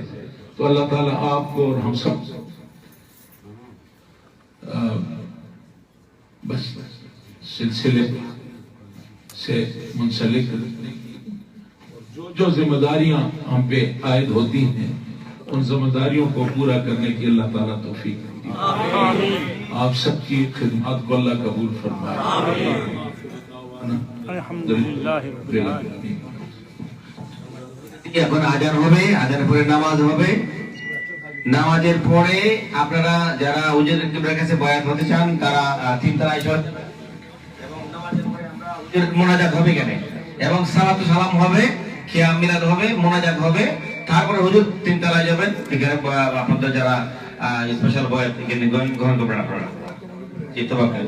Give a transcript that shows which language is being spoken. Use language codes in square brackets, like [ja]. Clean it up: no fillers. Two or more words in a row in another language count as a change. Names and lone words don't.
[ur] تو اللہ تعالیٰ آپ کو اور ہم سب بس سلسلے سے منسلک جو ذمہ داریاں ہم پہ عائد ہوتی ہیں، ان ذمہ داریوں کو پورا کرنے کی اللہ تعالیٰ توفیق دیتی ہے. آپ سب کی خدمات کو اللہ قبول فرمائے. الحمدللہ. [bn] এখন আজান হবে, আজানের পরে নামাজ হবে। নামাজের পরে আপনারা যারা হুজুর কিবলার কাছে বয়াত হতে চান তারা তিনতলায় চলে, এবং নামাজের পরে আমরা হুজুর মোনাজাত হবে এখানে, এবং সালাতু সালাম হবে, খিয়াম মিলাদ হবে, মোনাজাত হবে, তারপরে হুজুর তিনতলায় যাবেন, এখানে আপনাদের যারা স্পেশাল বয়াত এখানে গ্রহণ করবেন আপনারা।